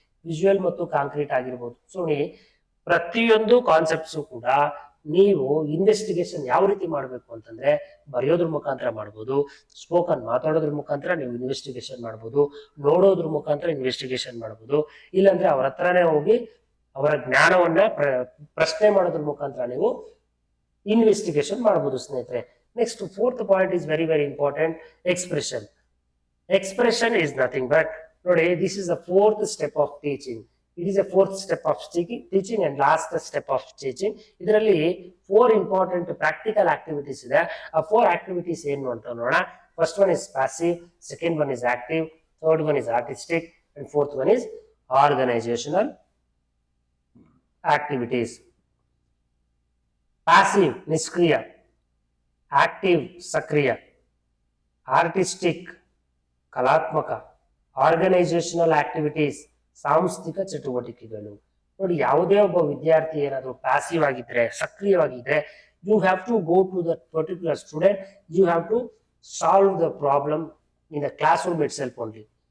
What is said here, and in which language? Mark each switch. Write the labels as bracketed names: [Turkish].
[Kannada] Visual ಮತ್ತು concrete ಆಗಿರ್ಬೋದು. So ಪ್ರತಿಯೊಂದು ಕಾನ್ಸೆಪ್ಟ್ಸು ಕೂಡ ನೀವು ಇನ್ವೆಸ್ಟಿಗೇಷನ್ ಯಾವ ರೀತಿ ಮಾಡಬೇಕು ಅಂತಂದ್ರೆ ಬರೆಯೋದ್ರ ಮುಖಾಂತರ ಮಾಡ್ಬೋದು, ಸ್ಪೋಕನ್ ಮಾತಾಡೋದ್ರ ಮುಖಾಂತರ ನೀವು ಇನ್ವೆಸ್ಟಿಗೇಷನ್ ಮಾಡ್ಬೋದು, ನೋಡೋದ್ರ ಮುಖಾಂತರ ಇನ್ವೆಸ್ಟಿಗೇಷನ್ ಮಾಡ್ಬೋದು, ಇಲ್ಲಾಂದ್ರೆ ಅವ್ರ ಹತ್ರನೇ ಹೋಗಿ ಅವರ ಜ್ಞಾನವನ್ನ ಪ್ರಶ್ನೆ ಮಾಡೋದ್ರ ಮುಖಾಂತರ ನೀವು ಇನ್ವೆಸ್ಟಿಗೇಷನ್ ಮಾಡ್ಬೋದು ಸ್ನೇಹಿತರೆ. [English] Next fourth point is very very important, expression. Expression is nothing but, ನೋಡಿ, this is the fourth step of teaching. It is a fourth step of teaching and last step of teaching. ಇದರಲ್ಲಿ 4 important practical activities ಇದೆ. [Kannada] ಆ 4 activities ಏನು ಅಂತ ನೋಡೋಣ. [English] First one is passive, second one is active, third one is artistic, and fourth one is organizational activities. Passive, ನಿಷ್ಕ್ರಿಯ. Active, ಸಕ್ರಿಯ. Artistic, ಕಲಾತ್ಮಕ. Organizational activities, [Kannada] ಸಾಂಸ್ಥಿಕ ಚಟುವಟಿಕೆಗಳು. ನೋಡಿ, ಯಾವುದೇ ಒಬ್ಬ ವಿದ್ಯಾರ್ಥಿ ಏನಾದ್ರು ಪ್ಯಾಸಿವ್ ಆಗಿದ್ರೆ, ಸಕ್ರಿಯವಾಗಿದ್ರೆ, [English] You have to go to the particular student, you have to solve the problem in the class room itself only.